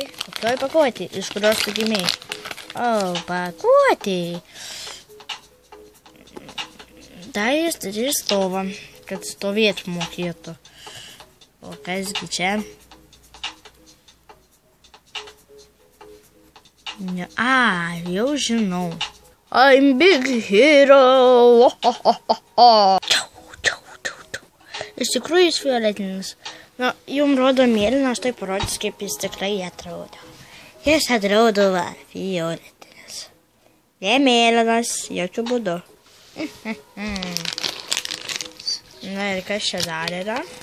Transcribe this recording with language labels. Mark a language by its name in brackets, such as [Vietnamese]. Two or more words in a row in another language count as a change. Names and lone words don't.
[Lithuanian] Kokioj pakuotėj? Iš kurios tu gimei? O, pakuotėj. Dar jis turi stovą, kad stovėtų mokėtų. O kasgi čia? Jau žinau. [English] I'm big hero. [Lithuanian] Iš tikrųjų jis fioletinis. Jums rodo mėlyną, aš tai parodys, kaip jis tikrai atrodo. Jis atrodo fioletinis. Ne mėlynas, jokių būdų. Na ir kas čia dar yra?